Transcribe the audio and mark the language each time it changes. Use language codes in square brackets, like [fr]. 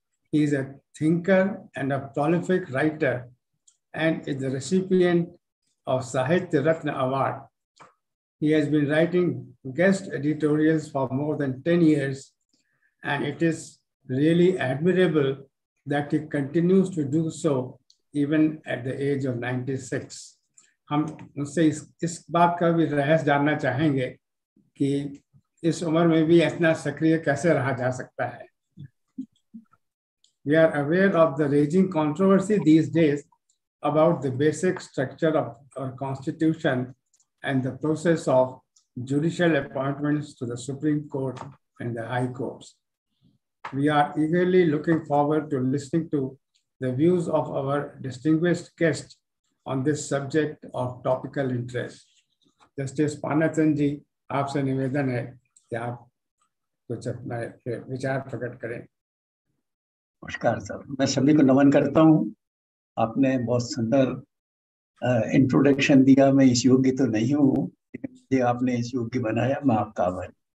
[en] He is a thinker and a prolific writer and is the recipient of Sahitya Ratna Award. He has been writing guest editorials for more than 10 years, and it is really admirable that he continues to do so even at the age of 96. [hi] हम उनसे इस बात का भी रहस्य जानना चाहेंगे कि इस उम्र में भी इतना सक्रिय कैसे रहा जा सकता है. [en] We are aware of the raging controversy these days about the basic structure of our constitution and the process of judicial appointments to the Supreme Court and the High Courts. We are eagerly looking forward to listening to the views of our distinguished guest on this subject of topical interest. [hi] Justice Panatanji जी, आपसे निवेदन है कि आप कुछ अपना विचार प्रकट करें. नमस्कार सर, मैं सभी को नमन करता हूँ. आपने बहुत सुंदर इंट्रोडक्शन दिया. मैं इस योग्य तो नहीं हूँ, लेकिन मुझे आपने इस योग्य बनाया, मैं आपका आभारी.